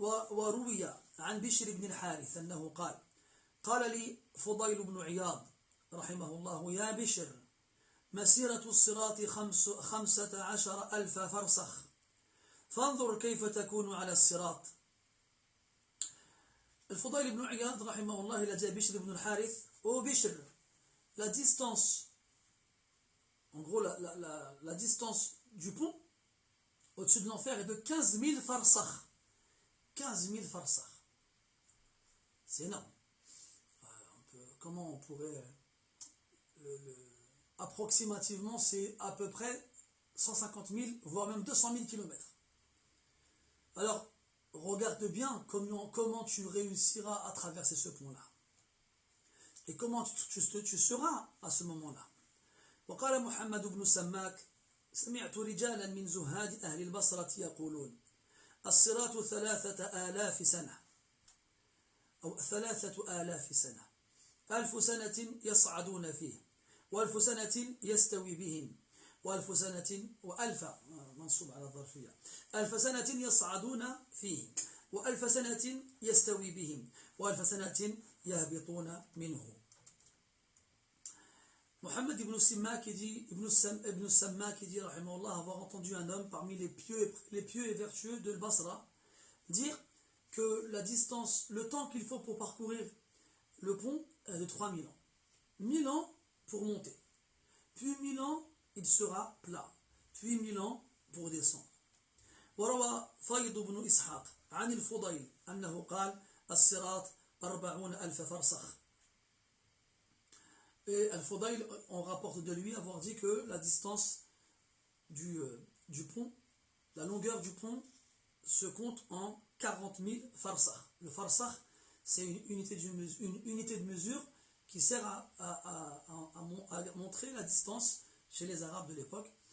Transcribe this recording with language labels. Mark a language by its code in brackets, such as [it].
[ar] وروي عن بشر بن الحارث أنه قال لي فضيل بن عياض رحمه الله يا بشر مسيرة الصراط 15,000 فرسخ فانظر كيف تكون على الصراط. [fr] الفضيل بن عياض رحمه الله il a dit à Bishr ibn al-Harith, oh Bishr, la distance, en gros la distance du pont au-dessus de l'enfer est de 15 000 farsakh. 15 000 farsakh. C'est énorme. Comment on pourrait... approximativement, c'est à peu près 150 000, voire même 200 000 kilomètres. Alors, regarde bien comment tu réussiras à traverser ce pont-là. Et comment tu seras à ce moment-là. [ar] وقال محمد بن سماك سمعت رجالا من زهاد أهل البصرة يقولون الصراط 3000 سنة أو 3000 سنة 1000 سنة يصعدون فيه و1000 سنة يستوي بهم و1000 سنة و1000 منصوب على الظرفية 1000 سنة يصعدون فيه و1000 سنة يستوي بهم و1000 سنة يهبطون منه. [fr] Mohammed ibn Simma qui dit, ibn Samma qui dit, rahimahullah, avoir entendu un homme parmi les pieux et vertueux de Basra dire que la distance, le temps qu'il faut pour parcourir le pont est de 3000 ans. 1000 ans pour monter. Puis 1000 ans, il sera plat. Puis 1000 ans pour descendre. [ar] وروى فيض بن إسحاق عن الفضيل أنه قال الصراط 40,000 فرسخ. [fr] Et Al-Fudayl, on rapporte de lui avoir dit que la distance du pont, la longueur du pont, se compte en 40 000 farsakh. Le farsakh, c'est une unité de mesure qui sert à montrer la distance chez les Arabes de l'époque.